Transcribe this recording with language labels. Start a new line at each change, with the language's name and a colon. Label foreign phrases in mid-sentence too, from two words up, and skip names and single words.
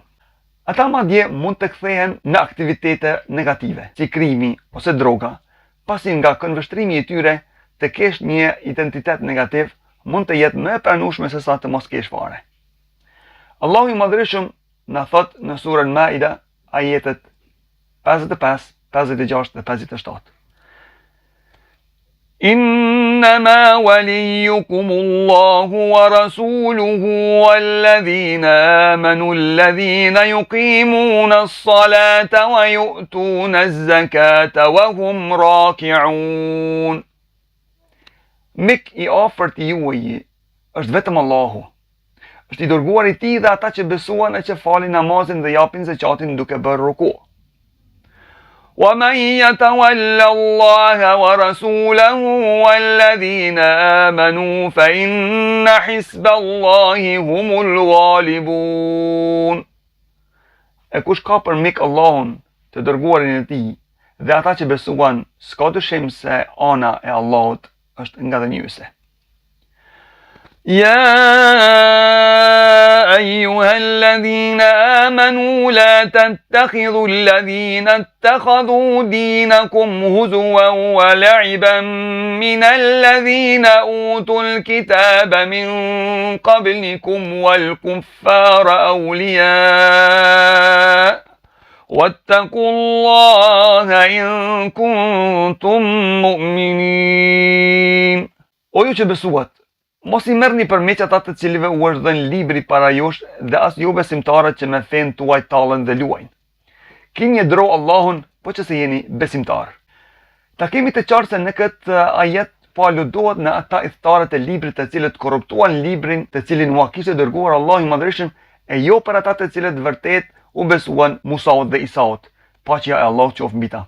Albanian: Ata madje mund të kthehen në aktivitete negative, si krimi ose droga, pasi nga këndvështrimi i tyre të kesh një identitet negativ mund të jetë më e pranueshme se sa të mos kesh fare. Allahu i Madhërisht na thot në surën Maida, ajetet 55, 56 dhe 57.
Arabic: إنما وليكم الله ورسوله والذين آمنوا الذين يقيمون الصلاة ويؤتون الزكاة وهم راكعون.
Albanian: Mik i afërt i juaj është vetëm Allahu. Është i dërguar i tij dhe ata që besuan e që falin namazin dhe japin zakatin duke bërë ruku.
Arabic: وَمَنْ يَتَوَلَّ اللَّهَ وَرَسُولَهُ وَالَّذِينَ آمَنُوا فَإِنَّ حِزْبَ اللَّهِ هُمُ الْغَالِبُونَ.
Albanian: E kush ka për mik Allahun, të dërguarin e tij, dhe ata që besuan, s'ka dyshim se ana e Allahut është nga dënjuese.
Arabic: يا أيها الذين آمنوا لا تتخذوا الذين اتخذوا دينكم هزوا ولعبا من الذين أوتوا الكتاب من قبلكم والكفار أولياء واتقوا الله إن كنتم مؤمنين.
Albanian: O ju që besuat, mos i merrni përmeq ata të cilëve u është dhënë libri para jush dhe as ju besimtarët që me fen tuaj tallen dhe luajnë. Kini e dro Allahun, po që se jeni besimtar. Takimi të qartë se në këtë ajet po aludohet në ata idhtarët e librit të cilët korruptuan librin të cilin ua kishte dërguar Allahu i Madhërisht, e jo për ata të cilët vërtet u besuan Musaut dhe Isaut, paqja e Allahut qoftë mbi ta.